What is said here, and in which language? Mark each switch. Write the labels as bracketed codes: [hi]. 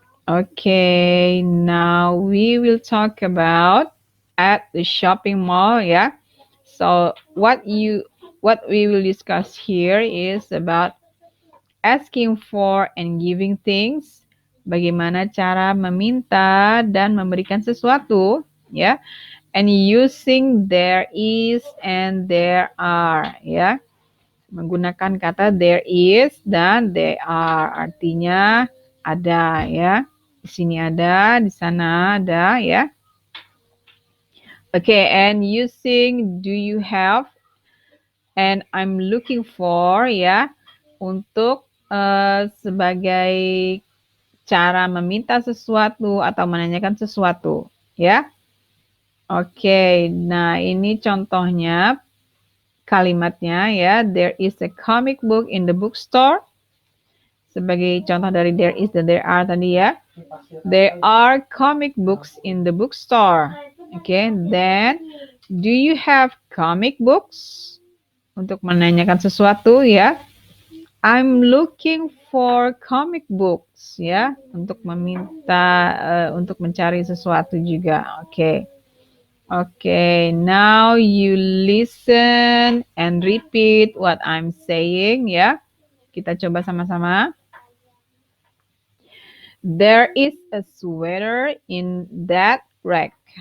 [en] Okay, now we will talk about at the shopping mall, yeah. So what we will discuss here is about asking for and giving things. [id] Bagaimana cara meminta dan memberikan sesuatu, ya. [en] And using there is and there are, ya. [id] Menggunakan kata there is dan there are, artinya ada, ya. Di sini ada, di sana ada, ya. [en] Okay, and using do you have and I'm looking for, [id] ya, untuk sebagai cara meminta sesuatu atau menanyakan sesuatu, ya. Oke, nah ini contohnya kalimatnya, ya. [en] There is a comic book in the bookstore. [id] Sebagai contoh dari there is dan there are tadi, ya. [en] There are comic books in the bookstore. Okay, then do you have comic books? [id] Untuk menanyakan sesuatu, ya. [en] I'm looking for comic books, ya. [id] Untuk meminta, untuk mencari sesuatu juga. [en] Okay. Okay, now you listen and repeat what I'm saying, ya. [id] Kita coba sama-sama. [en] There is a sweater in that rack.